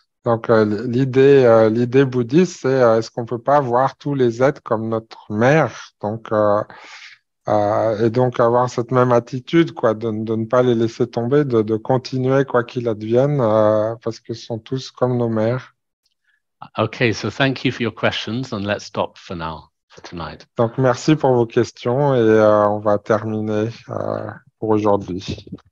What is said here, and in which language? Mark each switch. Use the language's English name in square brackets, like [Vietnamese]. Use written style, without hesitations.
[French] Donc l'idée bouddhiste, c'est est-ce qu'on peut pas voir tous les êtres comme notre mère? Donc et donc avoir cette même attitude, quoi, de ne pas les laisser tomber, de continuer quoi qu'il advienne, parce que ce sont tous comme nos mères. [English] Okay, so thank you for your questions, and let's stop for now, for tonight. [French] Donc merci pour vos questions et on va terminer pour aujourd'hui.